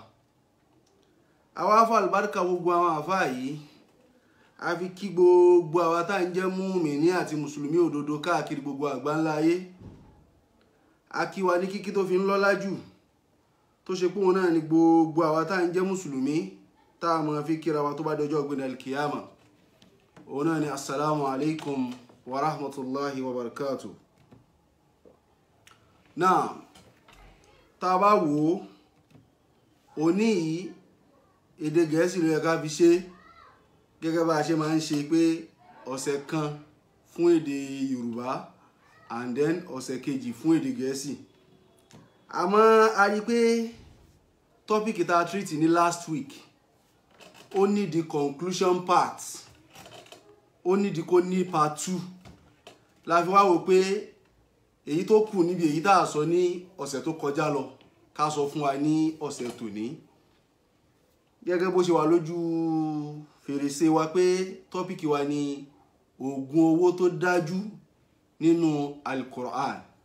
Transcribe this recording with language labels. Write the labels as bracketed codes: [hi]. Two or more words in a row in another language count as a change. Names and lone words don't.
[yo] Àwọn àfáà àlùbáríkà gbogbo àwọn àfáà yìí, a fi kí gbogbo àwa tá ń jẹ́ mùmínì àti mùsùlùmí òdodo káàkiri gbogbo àgbáńlá ayé. A kí wa ní kíkí tó fi ń lọ́lá jù, tó ṣe pé òun náà ni gbogbo àwa tá ń jẹ́ mùsùlùmí tá a máa fi kíra wa tó bá dọjọ́ ọ̀gbìn alkiyama. Òun náà ni [ar] السلام عليكم ورحمة الله وبركاته. [yo] Náà tá a bá wò ó ní yìí, èdè Gẹ̀ẹ́sì ló yẹ ká fi ṣe, gẹ́gẹ́ bá a ṣe máa ń ṣe pé ọ̀sẹ̀ kan fún èdè Yorùbá [en] and then [yo] ọ̀sẹ̀ kejì fún èdè Gẹ̀ẹ́sì. Àmọ́ a rí pé tọ́pìkì tá a treat ní [en] last week [yo] ó ní [en] the conclusion part, [yo] ó ní di kó ní part 2. La fi wá wò pé èyí tó kù níbi èyí tá a sọ ní ọ̀sẹ̀ tó kọjá lọ ká sọ fún wa ní ọ̀sẹ̀ tòní. Gẹ́gẹ́ bó ṣe wà lójú fèrèsé wa pé tọ́pìkì wa ni oògùn owó tó dájú nínú Al-Qur'an.